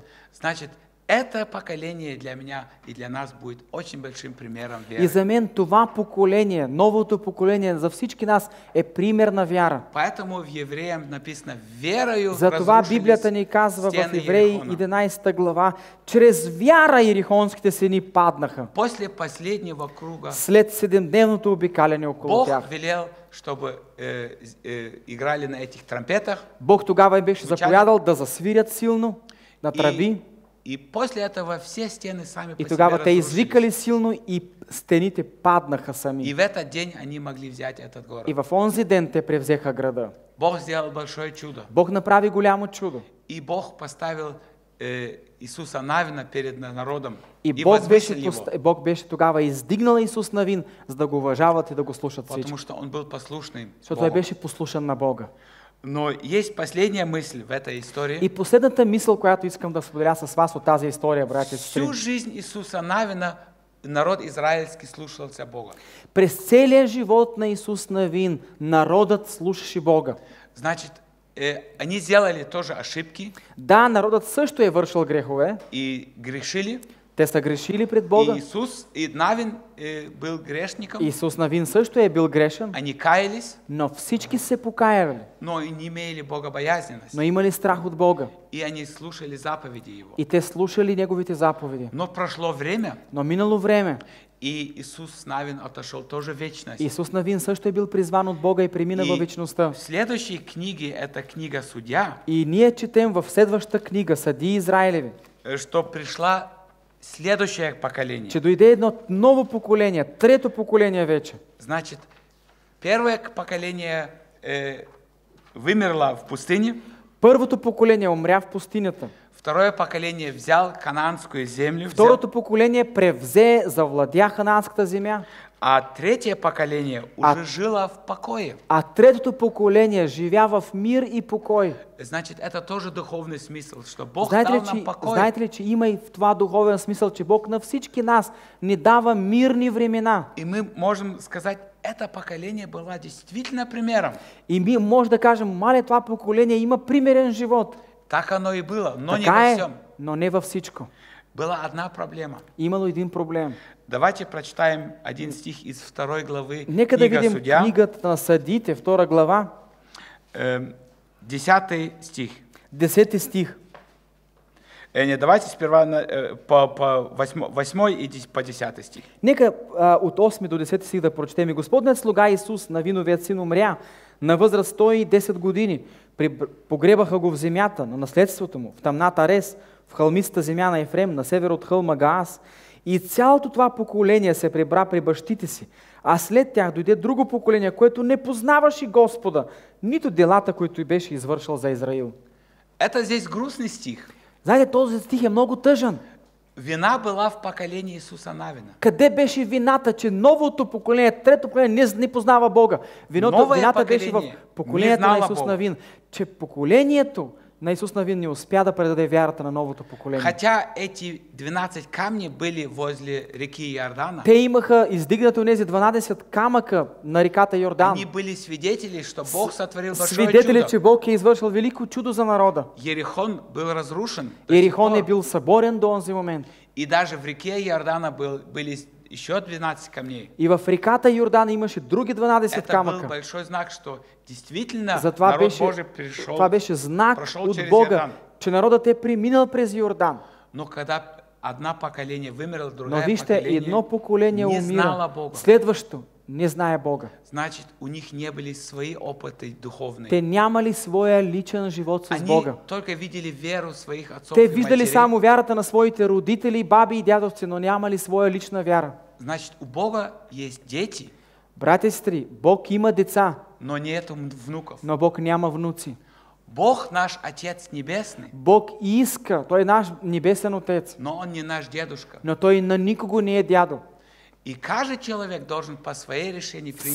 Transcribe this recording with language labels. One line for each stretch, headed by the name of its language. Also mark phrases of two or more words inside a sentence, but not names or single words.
Russian: Значит, это поколение для меня и для нас будет очень большим примером
Bulgarian: И
Russian: веры.
Bulgarian: за мен това поколение, новото поколение, за всички нас е пример на вяра.
Russian: Поэтому в Евреям написано: верою
Bulgarian: Затова Библията ни казва в
Russian: стены
Bulgarian: Евреи
Russian: Ерихона.
Bulgarian: 11 глава, чрез вяра ерихонските стени паднаха.
Russian: После последнего круга
Bulgarian: След 7-дневното обикаляне около
Russian: Бог
Bulgarian: тях.
Russian: велел, чтобы играли на этих тромпетах.
Bulgarian: Бог тогава им беше
Russian: Звучали.
Bulgarian: заповядал да засвирят силно на тръби.
Russian: И после этого все стены сами
Bulgarian: И
Russian: по
Bulgarian: тогава
Russian: себе
Bulgarian: те
Russian: разрушились.
Bulgarian: извикали силно и стените паднаха
Russian: И
Bulgarian: сами.
Russian: в этот день они могли взять этот город.
Bulgarian: И в онзи ден те превзеха града.
Russian: Бог сделал большое чудо.
Bulgarian: Бог направи голямо чудо.
Russian: И Бог поставил Иисуса Навина перед народом
Bulgarian: И
Russian: и
Bulgarian: Бог
Russian: возвысил
Bulgarian: беше,
Russian: его,
Bulgarian: Бог беше тогава издигнал Исус Навин, за да го уважават и да го слушат всички.
Russian: потому что он был послушный
Bulgarian: Защото той
Russian: Богу.
Bulgarian: беше послушан на Бога.
Russian: Но есть последняя мысль в этой истории.
Bulgarian: И последната мисъл, която искам да споделя с вас от тази история, братя и сестри.
Russian: Всю жизнь Иисуса Навина народ израильский слушался Бога.
Bulgarian: През целия живот на Исус Навин народът слушаше Бога.
Russian: Значит, они сделали тоже ошибки
Bulgarian: Да, народът също е вършил грехове.
Russian: и грешили.
Bulgarian: Те са грешили пред Бога.
Russian: И Иисус, и Навин был грешником.
Bulgarian: Исус Навин също е бил грешен,
Russian: Они каялись,
Bulgarian: но всички се покаяли,
Russian: но и не имели богобоязненность.
Bulgarian: но имали страх от Бога.
Russian: И они слушали заповеди Его.
Bulgarian: И те слушали Неговите заповеди.
Russian: Но прошло время,
Bulgarian: Но минало време.
Russian: и Иисус Навин отошел тоже в вечность.
Bulgarian: Исус Навин също е бил призван от Бога и премина във вечността.
Russian: В следующей книге, это книга Судья,
Bulgarian: И ние четем в следващата книга, Съдии Израилеви,
Russian: что пришла следующее поколение.
Bulgarian: че дойде едно ново поколение, трето поколение вече.
Russian: Значит, первое поколение вымерло в пустыне,
Bulgarian: Първото поколение умря в пустинята.
Russian: второе поколение взял кананскую землю, взял,
Bulgarian: Второто поколение превзе, завладя ханаанската земя.
Russian: а третье поколение уже жило в покое.
Bulgarian: А третото поколение живя в мир и покой.
Russian: Значит, это тоже духовный смысл, что Бог
Bulgarian: Знаете
Russian: дал
Bulgarian: ли,
Russian: нам покой.
Bulgarian: знаете ли, че има и в това духовен смисъл, че Бог на всички нас ни дава мирни времена.
Russian: И мы можем сказать, это поколение было действительно примером.
Bulgarian: И ми може да кажем, мале, това поколение има примерен живот.
Russian: Так оно и было, но не
Bulgarian: Така
Russian: во
Bulgarian: е,
Russian: всем.
Bulgarian: но не във всичко.
Russian: Была одна проблема.
Bulgarian: Имало един проблем.
Russian: Давайте прочитаем один стих из 2 главы
Bulgarian: Нека да
Russian: книга
Bulgarian: видим
Russian: Судья,
Bulgarian: книгата на Съдиите, 2 глава,
Russian: 10 стих.
Bulgarian: 10 стих.
Russian: Не, давайте сперва по 8 и по 10 стих.
Bulgarian: Нека от 8 до 10 стих да прочетем. И Господният слуга Исус, Навиновият син, умря на възраст 110 години. Погребаха го в земята, на наследството му, в тъмната Рес, в хълмистата земя на Ефрем, на север от хълма Гаас. И цялото това поколение се прибра при бащите си. А след тях дойде друго поколение, което не познаваше Господа, нито делата, които беше извършил за Израил.
Russian: Это здесь грустный стих.
Bulgarian: Знаете, този стих е много тъжен.
Russian: Вина была в поколении Иисуса Навина.
Bulgarian: Къде беше вината, че новото поколение, трето поколение не познава Бога? Вината беше в поколението на Исус Навин, че поколението на Исус Навин не успя да предаде вярата на новото поколение.
Russian: Хотя эти 12 камней были возле реки Иордана,
Bulgarian: Те имаха издигнати онези 12 камъка на реката Йордан.
Russian: они были свидетели, что Бог сотворил большое
Bulgarian: Свидетели,
Russian: чудо.
Bulgarian: че Бог е извършил велико чудо за народа.
Russian: Ерихон был разрушен. до сих
Bulgarian: Ерихон е
Russian: пор.
Bulgarian: бил съборен до онзи момент.
Russian: И даже в реке Иордана были еще 12 камней.
Bulgarian: И в реката Йордан имаше други 12
Russian: Это был
Bulgarian: камъка.
Russian: большой знак, что действительно
Bulgarian: Затова
Russian: народ
Bulgarian: беше,
Russian: Божий пришел.
Bulgarian: това беше знак
Russian: прошел
Bulgarian: от
Russian: через
Bulgarian: Бога,
Russian: Йордан.
Bulgarian: че народът е преминал през Йордан.
Russian: Но когда одно поколение вымерло,
Bulgarian: Но
Russian: другое
Bulgarian: вижте, едно
Russian: поколение
Bulgarian: поколение
Russian: не знало
Bulgarian: умира,
Russian: Бога.
Bulgarian: следващото не знае Бога.
Russian: Значит, у них не были свои опыты духовные.
Bulgarian: Те нямали своя личен живот с
Russian: Они
Bulgarian: Бога.
Russian: только видели веру своих отцов
Bulgarian: Те
Russian: и
Bulgarian: виждали
Russian: матерей.
Bulgarian: само вярата на своите родители, баби и дядовци, но нямали своя лична вяра.
Russian: Значит, у Бога есть дети,
Bulgarian: Братя и сестри, Бог има деца,
Russian: но нету внуков.
Bulgarian: но Бог няма внуци.
Russian: Бог наш Отец Небесный,
Bulgarian: Бог иска, Той е наш небесен Отец,
Russian: но Он не наш дедушка.
Bulgarian: но Той на никого не е дядо.
Russian: И каждый человек должен по своей решении принять